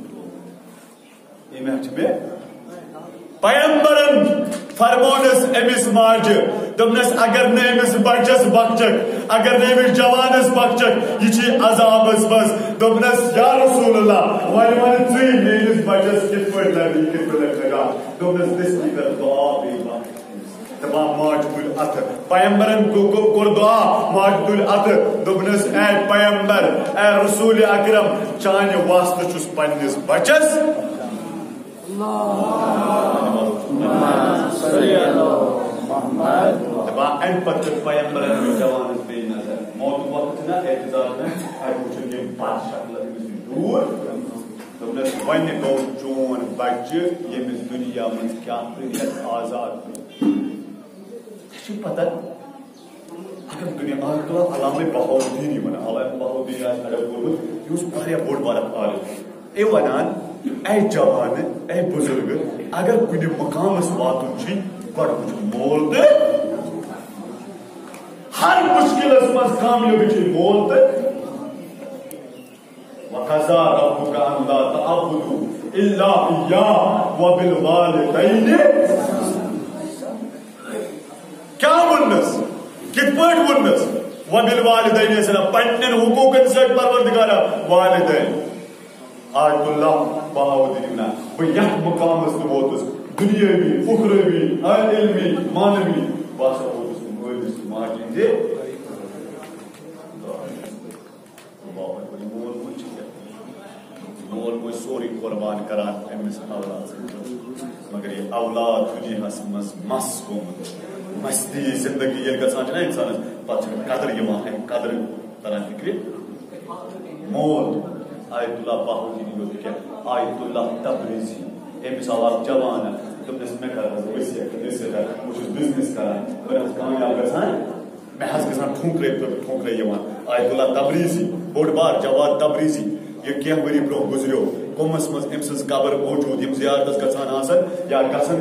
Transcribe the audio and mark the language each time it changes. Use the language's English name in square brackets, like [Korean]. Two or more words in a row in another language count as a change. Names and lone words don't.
[Kashmiri] پھٹو پیغمبرن فرمونس امس ماج دپنس اگر نے امس بچس بخچک اگر نے امس جوانس بخچک یہ عذابس مز دپنس یا رسول اللہ ون ژی میس بچس کت پہ لگی کت پہ لگا دپنس دس کر دعا دپان ماج تل ات پیغمبرن کور دعا ماج تل ات دپنس اے پیغمبر اے رسول اکرم چانہ واسطہ چھس پنس بچس ام پتہ پیغمبرن جوانس بے نظر موت وقت نا احتضار میں وچن یہ بد شکل دور دپنس ون گو چون بچہ یمس دنیا من کیا آزاد پتہ اگر دنیا علامہ بہاؤالدین علامہ بہاؤالدین اڑ یہ بوڑ بار عالم یہ ونان اے جوان اے بزرگ اگر کن مقامس واتن چھ گۄڈٕ وٕچھ مول تہٕ ہر مشکلس مز کامیابی چھ مول تہٕ [Arabic] وقضى ربك أن لا تعبدوا إلا إياه وبالوالدين [Kashmiri] کیا ونس کت پٲٹھۍ ونس وبالوالدين سنا پننن حقوقن سۭتۍ پروردگارا والدین آیت اللہ بہاؤالدین بہ یتھ مقامس تہ ووتس دنیاوی اخروی علمی مانوی بہ ہسا ووتس مٲلِس تہٕ ماجہِ ہٕنٛدِ مول موج سوری قربان کران امس اولاد مگر یہ اولاد دنیاس مز مس گومت مستی زندگی یل گژھان چھنا انسانس پتہ قدر یوان قدر تران فکر مول آیت اللہ بہاؤالدین یوت کیا آیت اللہ تبریزی أمس آو جوان دوٚپنَس مےٚ کر حظ ؤسیت بہٕ چھُس بِزنِس کران بہٕ حظ کامیاب گژھان مےٚ حظ گژھان ٹھونٛکرے یِوان آیت اللہ تبریزی بوٚڑ بار جواد تبریزی یہ کینٛہہ ؤری برونٛہہ گُزریو قومس منٛز أمۍ سٕنٛز قبر موجوٗد یِم زیارتس گژھان آسن یا گژھن